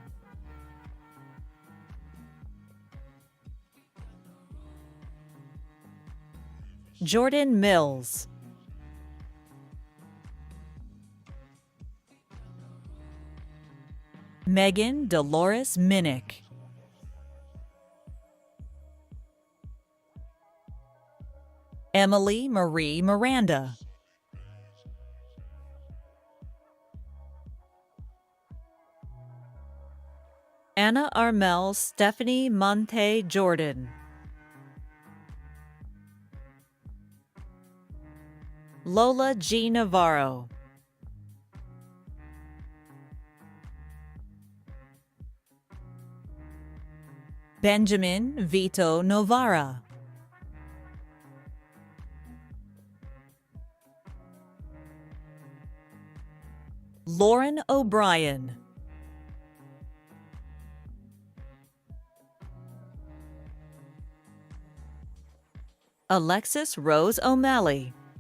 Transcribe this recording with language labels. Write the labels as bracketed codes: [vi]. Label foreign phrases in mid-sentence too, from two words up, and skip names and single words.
[en] Jordan Mills. Megan Dolores Minnick. Emily Marie Miranda. Anna Armel Stephanie Monte Jordan. Lola G. Navarro. Benjamin Vito Novara. Lauren O'Brien. Alexis Rose O'Malley.